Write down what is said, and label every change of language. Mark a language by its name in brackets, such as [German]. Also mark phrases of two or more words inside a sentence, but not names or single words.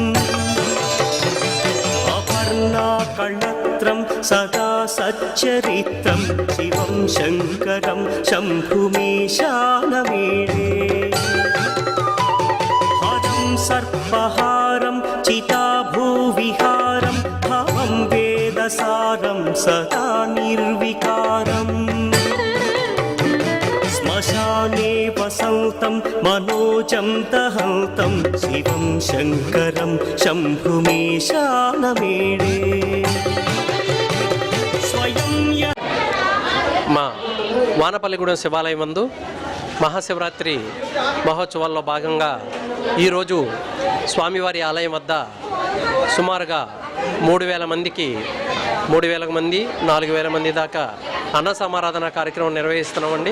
[Sanskrit] अपर्णाकर्णत्रं सदा सच्चरित्रं शिवं शङ्करं शम्भुमीशानमीडे हरं सर्पहारं चिताभूविहारं भवं वेदसारं सदा निर्विकारम् श्मशाने वसन्तं मनोजं दहन्तं शिवं शङ्करं शम्भुमीशानमीडे स्वयं [Telugu] మా వానపల్లిగూడెం శివాలయం నందు మహాశివరాత్రి మహోత్సవాల్లో భాగంగా ఈరోజు స్వామివారి ఆలయం వద్ద సుమారుగా 3,000 మందికి 3,000 మంది 4,000 మంది దాకా అన్న సమారాధన కార్యక్రమం నిర్వహిస్తున్నామండి.